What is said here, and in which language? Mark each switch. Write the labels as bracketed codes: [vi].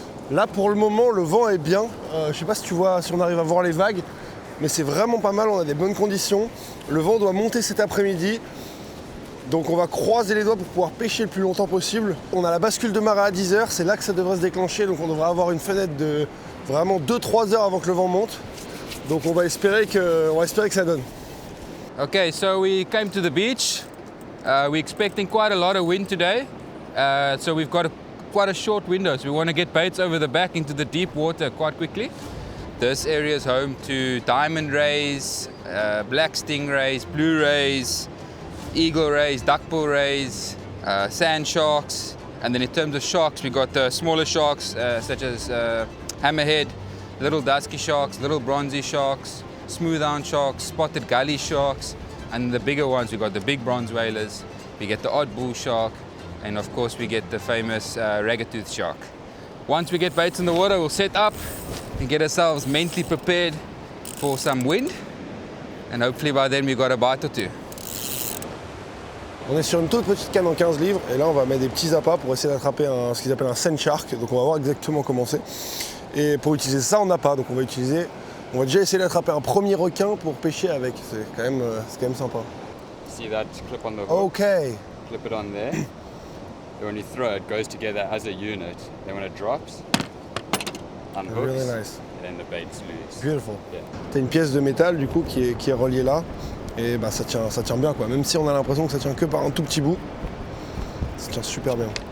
[fr] Là pour le moment le vent est bien, je sais pas si tu vois, si on arrive à voir les vagues, mais c'est vraiment pas mal, on a des bonnes conditions, le vent doit monter cet après-midi. Donc on va croiser les doigts pour pouvoir pêcher le plus longtemps possible. On a la bascule de marée à 10h, c'est là que ça devrait se déclencher, donc on devrait avoir une fenêtre de vraiment 2-3 heures avant que le vent monte. Donc on va espérer que ça donne. [en] Okay, so we came to the beach. We're expecting quite a lot of wind today. So we've got quite a short window. So we want to get baits over the back into the deep water quite quickly. This area is home to diamond rays, black stingrays, blue rays, eagle rays, duckbill rays, sand sharks. And then in terms of sharks, we got the smaller sharks such as hammerhead, little dusky sharks, little bronzy sharks, smooth-hound sharks, spotted gully sharks, and the bigger ones, we got the big bronze whalers, we get the odd bull shark, and of course we get the famous ragged-tooth shark. Once we get baits in the water, we'll set up and get ourselves mentally prepared for some wind, and hopefully by then we got a bite or two. [fr] On est sur une toute petite canne en 15 livres et là on va mettre des petits appâts pour essayer d'attraper ce qu'ils appellent un sand shark, donc on va voir exactement comment c'est. Et pour utiliser ça on n'a pas, donc on va déjà essayer d'attraper un premier requin pour pêcher avec, c'est quand même sympa. [en] See that clip on the hook? Ok. Clip it on there. And when you throw it, it goes together as a unit. Then when it drops, unhooks, Really nice. and then the bait's loose. Beautiful. Yeah. [fr] T'as une pièce de métal du coup qui est reliée là et bah ça tient bien quoi. Même si on a l'impression que ça tient que par un tout petit bout, ça tient super bien.